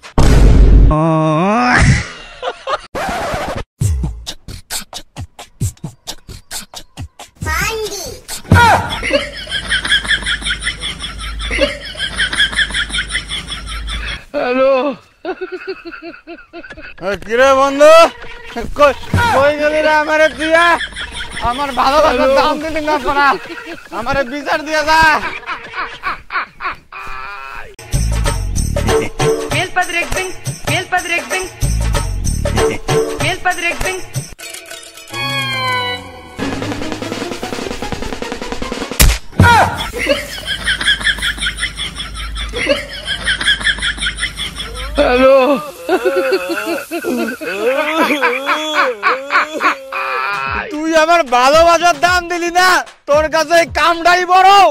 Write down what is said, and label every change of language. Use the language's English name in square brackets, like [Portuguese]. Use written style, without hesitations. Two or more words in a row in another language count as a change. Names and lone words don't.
[Bangla] হ্যালো কিরে বন্ধু কই গেলি রে আমারে দিয়া? আমার ভালোবাসার দাম দিলি না পড়া, আমারে বিচার দিয়া যা। Mel Padre Bing, Mel Padre Bing, Mel Padre Ben. হ্যালো তুই আমার ভালোবাসার দাম দিলি না, তোর কাছে এই কামটাই বড়।